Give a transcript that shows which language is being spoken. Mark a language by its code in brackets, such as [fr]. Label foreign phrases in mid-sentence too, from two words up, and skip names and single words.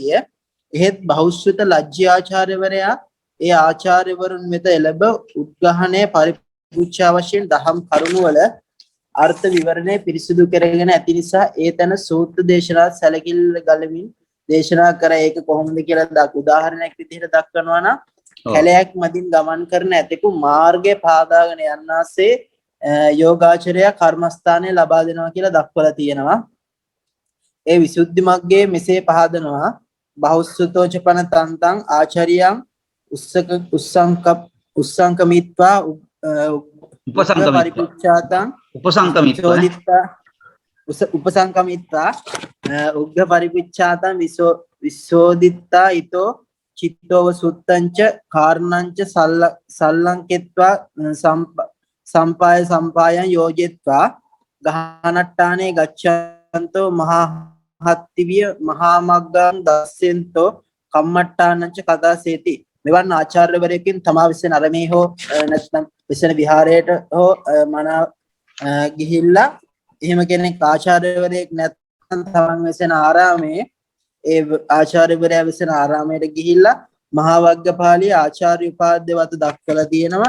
[si] එහෙත් බහුශ්‍රත ලජ්ජී ආචාර්යවරයා ඒ ආචාර්යවරුන් වෙත එළඹ උද්ඝාණය පරිපූර්ණ වශයෙන් දහම් කරුණු වල අර්ථ විවරණය පිරිසිදු කරගෙන ඇති නිසා ඒ තන සූත්‍ර දේශනා සැලකිල්ල ගලමින් දේශනා කර ඒක කොහොමද කියලා උදාහරණයක් විදිහට දක්වනවා නම් කැලයක් මදින් ගමන් කරන ඇතෙකු මාර්ගය පාදාගෙන යන්නාසේ යෝගාචරය කර්මස්ථානය ලබා දෙනවා කියලා දක්වලා තියෙනවා. ඒ විසුද්ධි මග්ගයේ මෙසේ පහදනවා [pi] බහුස්සතෝච පන තන්තං ආචාරියං උස්සංකමිත්වා උපසංකමිත්තා උග්ග පරිපුච්ඡාතං විසෝදිත්තා ඊතෝ චිත්තෝව සුත්තංච කාරණංච සල්ලංකෙත්වා සම්පායං යෝජෙත්වා ගහනට්ටානේ ගච්ඡන්තෝ මහාහත්තිවිය මහාමග්ගං දස්සෙන්තෝ කම්මට්ටානංච කතාසේති. [si] මෙවන් ආචාර්යවරයෙකින් තමා විසින් අරමේ හෝ නැත්නම් විසන විහාරයට හෝ මනා ගිහිල්ලා එහෙම කෙනෙක් ආචාර්යවරයෙක් නැත්නම් තමන් විසින ආරාමේ ඒ ආචාර්යවරයා විසින ආරාමයට ගිහිල්ලා මහා වග්ගපාළී ආචාර්ය උපාධ්‍ය වත දක්වලා තියෙනවා.